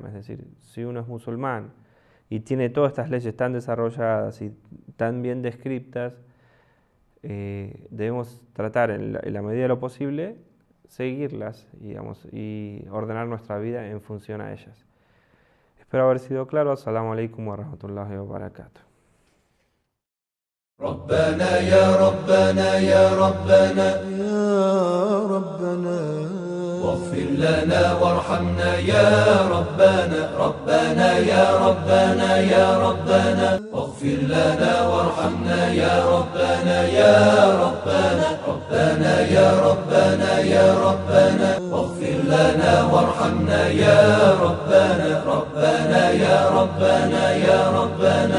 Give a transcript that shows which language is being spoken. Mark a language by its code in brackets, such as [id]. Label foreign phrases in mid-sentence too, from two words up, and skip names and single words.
[es] Es decir, si uno es musulmán y tiene todas estas leyes tan desarrolladas y tan bien descritas, debemos tratar en la medida de lo posible seguirlas, digamos, y ordenar nuestra vida en función a ellas. Espero haber sido claro. [ar] السلام عليكم ورحمة الله وبركاته. ربنا يا ربنا يا ربنا يا ربنا واغفر لنا وارحمنا يا ربنا ربنا يا ربنا يا ربنا واغفر لنا وارحمنا يا ربنا يا ربنا ربنا يا ربنا يا ربنا واغفر لنا وارحمنا يا ربنا ربنا يا ربنا يا ربنا